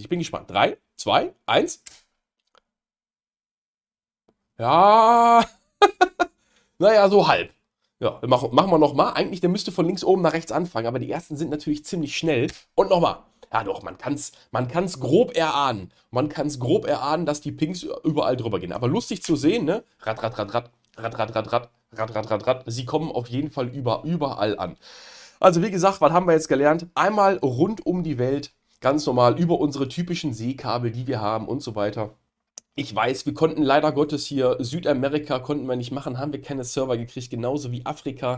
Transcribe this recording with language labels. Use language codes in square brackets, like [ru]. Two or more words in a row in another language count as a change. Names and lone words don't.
[de] Ich bin gespannt. 3, 2, 1. Ja, naja, so halb. Ja, machen wir nochmal. Eigentlich, der müsste von links oben nach rechts anfangen, aber die ersten sind natürlich ziemlich schnell. Und nochmal. Ja doch, man kann's grob erahnen. Man kann es grob erahnen, dass die Pings überall drüber gehen. Aber lustig zu sehen, ne? Rad, rad, rad, rad, rad, rad, rad, rad, rad, rad, rad, rad. Sie kommen auf jeden Fall überall an. Also wie gesagt, was haben wir jetzt gelernt? Einmal rund um die Welt, ganz normal, über unsere typischen Seekabel, die wir haben und so weiter. Ich weiß, wir konnten leider Gottes hier Südamerika konnten wir nicht machen, haben wir keine Server gekriegt, genauso wie Afrika.